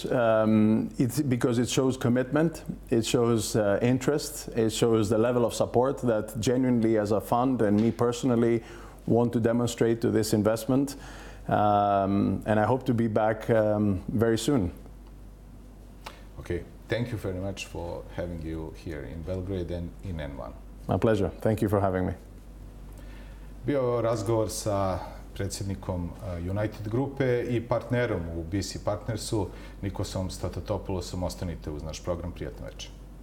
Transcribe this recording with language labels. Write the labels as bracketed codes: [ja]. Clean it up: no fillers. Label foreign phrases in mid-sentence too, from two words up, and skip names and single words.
[en] It's because it shows commitment, it shows interest, it shows the level of support that genuinely, as a fund and me personally, want to demonstrate to this investment. And I hope to be back very soon. Okay, thank you very much for having you here in Belgrade and in N1. My pleasure. Thank you for having me. [bs] Bio razgovor sa predsjednikom United grupe i partnerom u BC Partnersu, Nikosom Statopulosom. Ostanite uz naš program. Prijatno večer.